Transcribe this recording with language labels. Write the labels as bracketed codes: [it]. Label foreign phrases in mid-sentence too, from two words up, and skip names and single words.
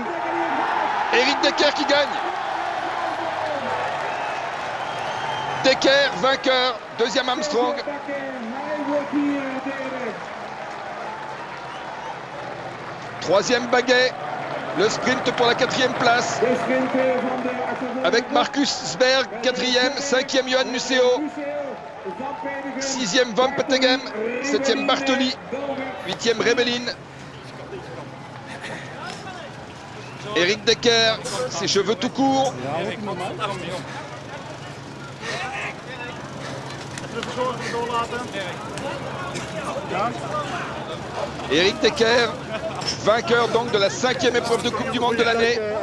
[fr] Eric Decker qui gagne. Decker vainqueur. 2e Armstrong. Troisième Baguet. Le sprint pour la 4e place. Avec Marcus Sberg, 4e. 5e Johan Museeuw. 6e Van Petegem. 7e Bartoli. 8e Rebellin. Eric Decker, ses cheveux tout courts. Eric Decker, vainqueur donc de la 5e épreuve de Coupe du Monde de l'année.